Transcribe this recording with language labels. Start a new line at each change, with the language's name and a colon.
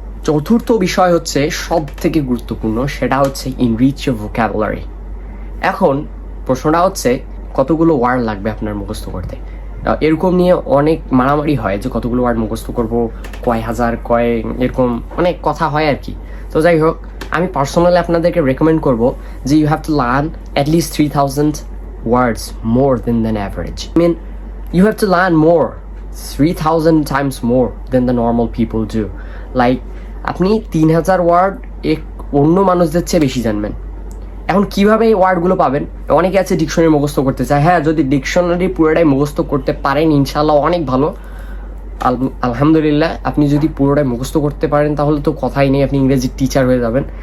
Bangla: চতুর্থ বিষয় হচ্ছে সব থেকে গুরুত্বপূর্ণ, সেটা হচ্ছে
English: Enrich your vocabulary.
Bangla: এখন প্রশ্নটা হচ্ছে কতগুলো ওয়ার্ড লাগবে আপনার মুখস্থ করতে। এরকম নিয়ে অনেক মারামারি হয় যে কতগুলো ওয়ার্ড মুখস্থ করব, কয় হাজার কয়, এরকম অনেক কথা হয় আর কি। তো যাই হোক, আমি পার্সোনালি আপনাদেরকে রেকমেন্ড করব যে
English: You have to learn at least 3000 words more than average. I mean, you have to learn more, 3000 times more than the normal people do.
Bangla: Like, আপনি 3000 ওয়ার্ড অন্য মানুষদের চেয়ে বেশি জানবেন। এখন কিভাবে এই ওয়ার্ডগুলো পাবেন? অনেকে আছে ডিকশনারি মুখস্থ করতে চায়। হ্যাঁ, যদি ডিকশনারি পুরোটাই মুখস্থ করতে পারেন ইনশাল্লাহ অনেক ভালো, আলহামদুলিল্লাহ। আপনি যদি পুরোটাই মুখস্থ করতে পারেন তাহলে তো কথাই নেই, আপনি ইংরেজির টিচার হয়ে যাবেন।